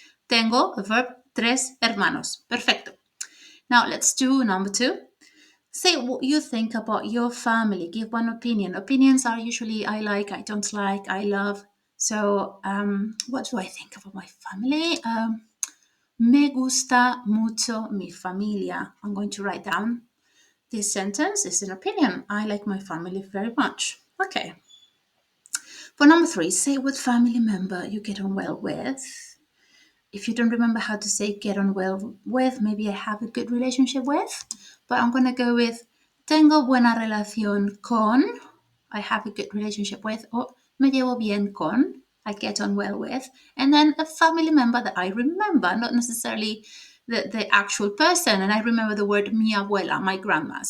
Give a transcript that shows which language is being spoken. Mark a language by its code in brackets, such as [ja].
[es] Tengo, [en] a verb, [es] 3 hermanos. Perfecto. [en] Now let's do number 2. Say what you think about your family. Give one opinion. Opinions are usually I like, I don't like, I love. So, what do I think about my family? [es] Me gusta mucho mi familia. [en] I'm going to write down this sentence. It's an opinion. I like my family very much. Okay. For number 3, say what family member you get on well with. If you don't remember how to say get on well with, maybe I have a good relationship with, but I'm going to go with [es] tengo buena relación con, [en] I have a good relationship with, or [es] me llevo bien con, [en] I get on well with, and then a family member that I remember, not necessarily the actual person, and I remember the word [es] mi abuela, [en] my grandma.